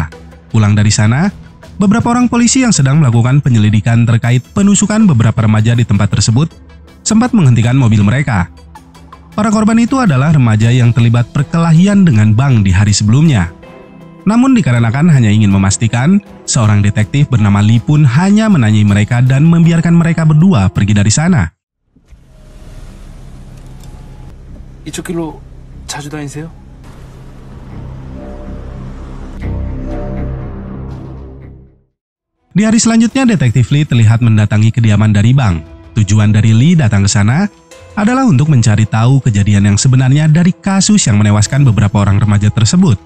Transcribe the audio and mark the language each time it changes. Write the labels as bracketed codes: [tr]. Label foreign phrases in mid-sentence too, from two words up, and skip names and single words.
[id] Pulang dari sana, beberapa orang polisi yang sedang melakukan penyelidikan terkait penusukan beberapa remaja di tempat tersebut sempat menghentikan mobil mereka. Para korban itu adalah remaja yang terlibat perkelahian dengan Bang di hari sebelumnya. Namun dikarenakan hanya ingin memastikan, seorang detektif bernama Lee pun hanya menanyai mereka dan membiarkan mereka berdua pergi dari sana. [ko] 이쪽 길로 자주 다니세요? [id] Di hari selanjutnya, detektif Lee terlihat mendatangi kediaman dari Bang. Tujuan dari Lee datang ke sana adalah untuk mencari tahu kejadian yang sebenarnya dari kasus yang menewaskan beberapa orang remaja tersebut.